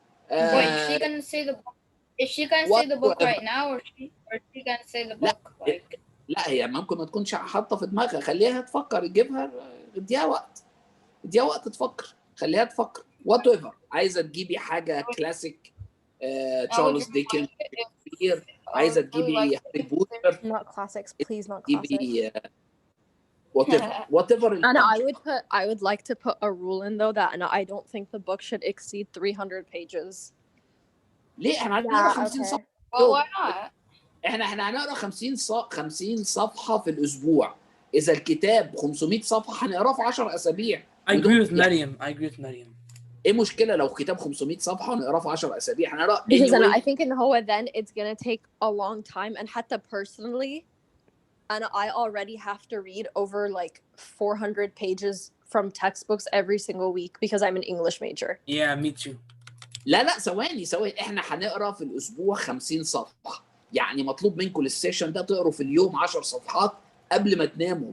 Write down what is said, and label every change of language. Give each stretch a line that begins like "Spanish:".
English: Wait, is she gonna say the book? Is she gonna say the book right now, or is she gonna say the book like?
Arabic: لا هي ممكن ما تكونش حاطه في دماغها، خليها تفكر، اديها وقت تفكر، خليها تفكر.
English: Whatever.
Arabic: عايزه تجيبي حاجه كلاسيك تشارلز ديكنز، عايزه تجيبي هاري بوتر.
English: Not classics, please, not classics. whatever. And I would like to put a rule in though that I don't think the book should exceed 300 pages.
Arabic: ليه احنا هنقرا 50 صفحه؟
English: Well, why not?
Arabic: احنا هنقرا 50 صفحه في الاسبوع. اذا الكتاب 500 صفحه هنقراه في 10 اسابيع.
English: I agree with Maryam.
Arabic: ايه مشكله لو كتاب 500 صفحه ونقراه في 10 اسابيع؟ هنقرا
English: because I think in هو then it's gonna take a long time, and حتى personally and I already have to read over like 400 pages from textbooks every single week because I'm an English major. Yeah, me too.
Arabic: لا ثواني احنا هنقرا في الاسبوع 50 صفحه، يعني مطلوب منكم السيشن ده تقروا في اليوم 10 صفحات قبل ما تناموا.